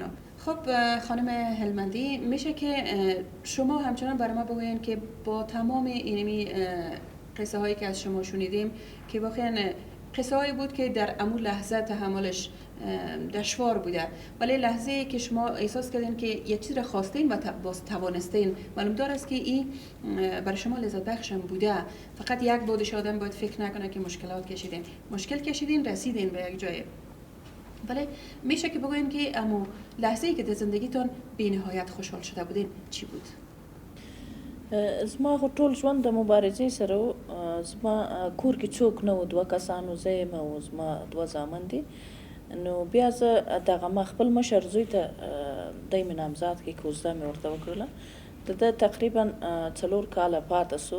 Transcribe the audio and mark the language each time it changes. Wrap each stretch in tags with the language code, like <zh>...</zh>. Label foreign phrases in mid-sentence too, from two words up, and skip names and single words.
<fa>خب خانم هلمندی، میشه که شما همچنان برای ما بگوین که با تمام اینمی قصه هایی که از شما شنیدیم که واقعا قصه هایی بود که در امون لحظه تحملش دشوار بوده، ولی لحظه ای که شما احساس کردین که یک چیز را خواستین و باز توانستین، معلوم دار است که این برای شما لذت بخش بوده. فقط یک بودش آدم باید فکر نکنه که مشکلات کشیدین، مشکل کشیدین، رسیدین به یک جای. ولی میشه که بگوین که اما لحظه ای که در زندگیتون بی نهایت خوشحال شده بودین چی بود؟</fa> <ps>زما خو ټول ژوند د مبارزې سره زما کور کې څوک نه و، دوه کسانو زه یم او زما دوه زامن دي. نو بیا زه دغه ما خپل مشر زوی ته دی مې نامزاد کې کوزده مې ورته وکړله. د ده تقریبا 4 کاله پاته سو.</ps>